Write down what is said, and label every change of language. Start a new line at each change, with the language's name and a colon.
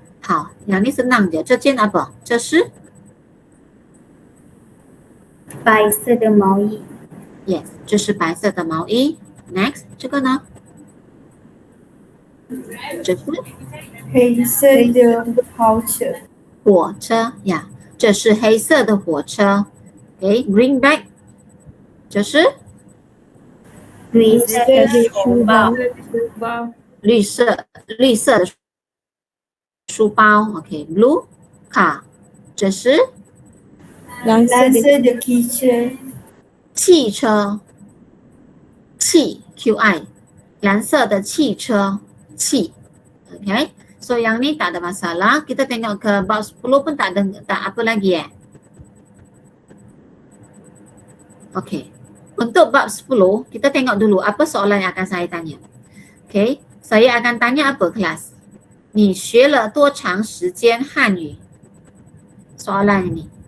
Chinese: 好，
Malay: yang ni senang je.
Chinese: 这件
Malay: apa?
Chinese: 这是白色的毛衣。
English: Yes,
Chinese: 这是白色的毛衣。
English: Next,
Chinese: 这个呢？这是黑色的跑车。火车呀，这是黑色的火车。
English: Okay, green bag，
Chinese: 这是绿色的书包。绿色的书包。
English: OK, blue car，
Chinese: 这是蓝色的汽车。汽车。QI， 蓝色的汽车。
Malay: Okay, so yang ni tak ada masalah. Kita tengok ke bab 10 pun tak apa lagi Okay, untuk bab 10 kita tengok dulu apa soalan yang akan saya tanya. Okay, saya akan tanya apa kelas?
Chinese: 你学了多长时间汉语
Malay: Soalan ini.